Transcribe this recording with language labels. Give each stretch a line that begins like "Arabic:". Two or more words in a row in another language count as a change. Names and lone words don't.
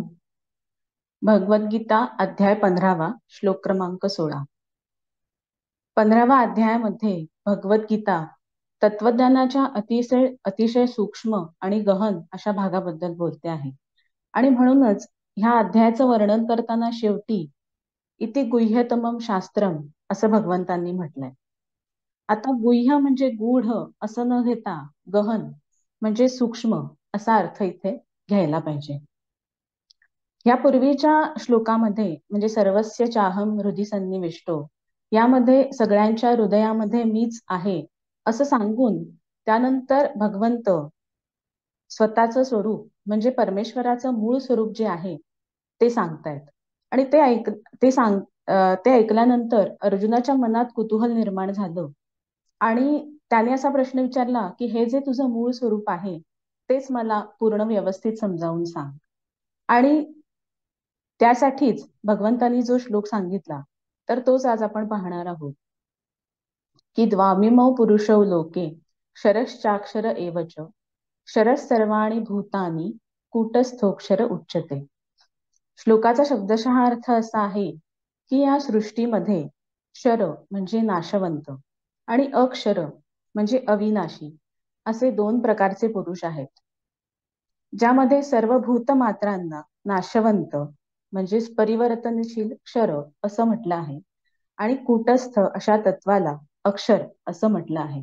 Marathi: भगवद्गीता अध्याय 15 श्लोक क्रमांक 16. 15व्या अध्यायामध्ये भगवद्गीता तत्वज्ञानाच्या अतिशय अतिशय सूक्ष्म आणि गहन अशा भागाबद्दल बोलते आहे. आणि म्हणूनच ह्या अध्यायाचं वर्णन करताना शेवटी
Sanskrit: इति गुह्यतमम शास्त्रम
Marathi: असं भगवंतांनी म्हटलंय. आता गुह्य म्हणजे गूढ असं न घेता गहन म्हणजे सूक्ष्म असा अर्थ इथे घ्यायला पाहिजे. या पूर्वीच्या श्लोकामध्ये म्हणजे
Sanskrit: सर्वस्य चाहम हृदि सन्निविष्टो,
Marathi: यामध्ये सगळ्यांच्या हृदयामध्ये मीच आहे असं सांगून त्यानंतर भगवंत स्वतःचं स्वरूप म्हणजे परमेश्वराचं मूळ स्वरूप जे आहे ते सांगतायत. आणि ते ऐकल्यानंतर अर्जुनाच्या मनात कुतूहल निर्माण झालं आणि त्याने असा प्रश्न विचारला की हे जे तुझं मूळ स्वरूप आहे तेच मला पूर्ण व्यवस्थित समजावून सांग. आणि त्यासाठीच भगवंतांनी जो श्लोक सांगितला तर तोच आज आपण पाहणार आहोत की
Sanskrit: द्वामिमौ पुरुषौ लोके क्षरश्चाक्षर एवच क्षरः सर्वाणि भूतानि कूटस्थोक्षर उच्यते.
Marathi: श्लोकाचा शब्दशः अर्थ असा आहे की या सृष्टीमध्ये क्षर म्हणजे नाशवंत आणि अक्षर म्हणजे अविनाशी असे दोन प्रकारचे पुरुष आहेत, ज्यामध्ये सर्व भूतमात्रांना नाशवंत म्हणजेच परिवर्तनशील क्षर असं म्हटलं आहे आणि कूटस्थ अशा तत्वाला अक्षर असं म्हटलं आहे.